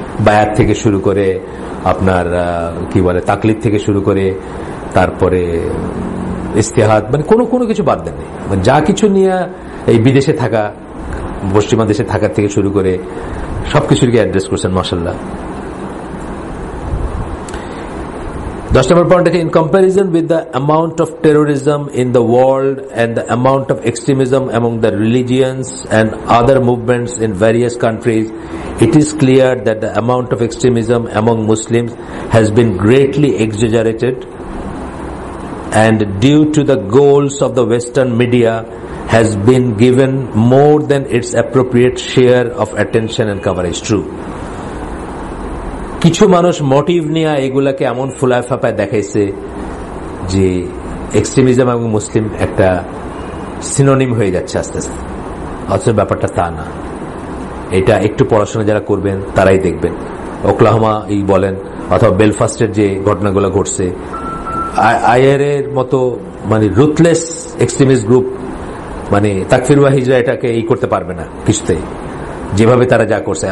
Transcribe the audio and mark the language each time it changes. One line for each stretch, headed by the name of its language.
Bangla: বায়াত থেকে শুরু করে আপনার কি বলে তাকলিদ থেকে শুরু করে, তারপরে ইস্তেহাদ, মানে কোনো কিছু বাদ দেন নেই। মানে যা কিছু নিয়ে এই বিদেশে থাকা, পশ্চিমা দেশে থাকার থেকে শুরু করে সবকিছুকে অ্যাড্রেস করছেন, মাশাআল্লাহ।
English: 10 number point is in comparison with the amount of terrorism in the world and the amount of extremism among the religions and other movements in various countries, it is clear that the amount of extremism among Muslims has been greatly exaggerated, and due to the goals of the Western media has been given more than its appropriate share of attention and coverage. True.
Bangla: কিছু মানুষ motive নিয়ে এগুলাকে এমন ফুলায় ফাপায় দেখাইছে যে extremism এবং মুসলিম একটা synonym হয়ে যাচ্ছে আস্তে আস্তে, অথচ ব্যাপারটা তা না। এটা একটু পড়াশোনা যারা করবেন তারাই দেখবেন। ওকলাহোমা বলেন অথবা বেলফাস্টের যে ঘটনাগুলো ঘটছে, আইআর এর মতো মানে রুথলেস এক্সট্রিমিস্ট গ্রুপ, মানে তাকফির ওয়া হিজরা এটাকে করতে পারবে না কিছুতেই, যেভাবে তারা যা করছে।